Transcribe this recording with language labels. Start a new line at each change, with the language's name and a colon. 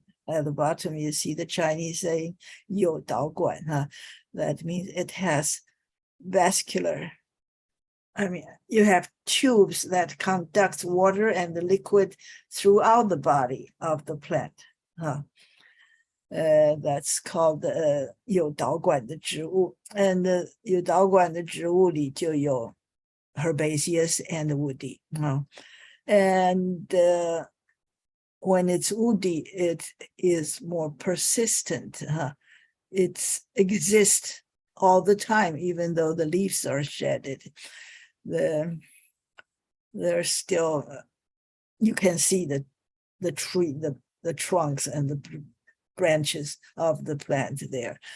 English: At the bottom, you see the Chinese saying
Chinese: 有导管.
English: That means it has vascular. I mean, you have tubes that conduct water and the liquid throughout the body of the plant. That's called
Chinese: 有导管的植物. And 有导管的植物里就有
English: herbaceous and woody. And when it's woody, it is more persistent. It exists all the time, even though the leaves are shedded. there's still, you can see the tree, the trunks and the branches of the plant there.